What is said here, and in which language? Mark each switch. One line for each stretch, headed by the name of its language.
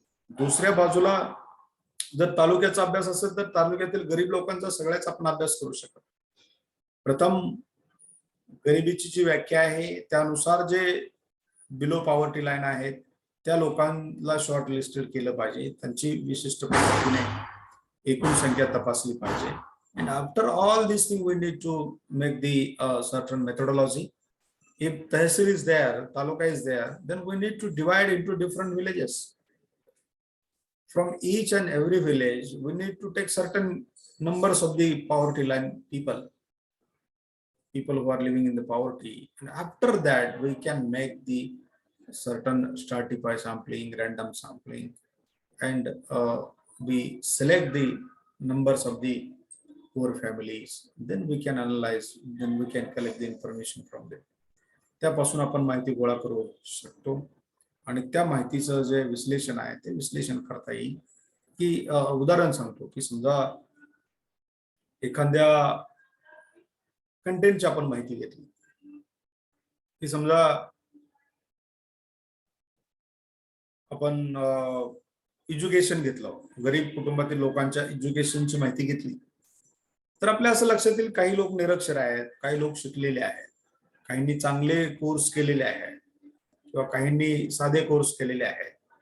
Marathi: दुसऱ्या बाजूला जर तालुक्याचा अभ्यास असेल तर तालुक्यातील गरीब लोकांचा सगळ्याच आपण अभ्यास करू शकतो. प्रथम गरिबीची जी व्याख्या आहे त्यानुसार जे बिलो पॉवर्टी लाईन आहेत त्या लोकांना शॉर्ट लिस्टेड केलं पाहिजे, त्यांची विशिष्ट पद्धतीने एकूण संख्या तपासली पाहिजे.
English: And after all these things we need to make the certain methodology. If Tehsil is there, Taluka is there, then we need to divide into different villages. From each and every village we need to take certain numbers of the poverty line people who are living in the poverty, and after that we can make the certain stratify sampling, random sampling, and we select the numbers of the poor families, then we can analyze, then we can collect the information from them.
Marathi: त्यापासून आपण माहिती गोळा करू शकतो आणि त्या माहितीचं जे विश्लेषण आहे ते विश्लेषण करता येईल. की उदाहरण सांगतो की समजा एखाद्या कंटेंटची आपण माहिती घेतली की समजा आपण एज्युकेशन घेतलं, गरीब कुटुंबातील लोकांच्या एज्युकेशनची माहिती घेतली तर आपल्या असं लक्षात येईल काही लोक निरक्षर आहेत, काही लोक शिकलेले आहेत, काहींनी चांगले कोर्स केलेले आहेत किंवा काहींनी साधे कोर्स केलेले आहेत.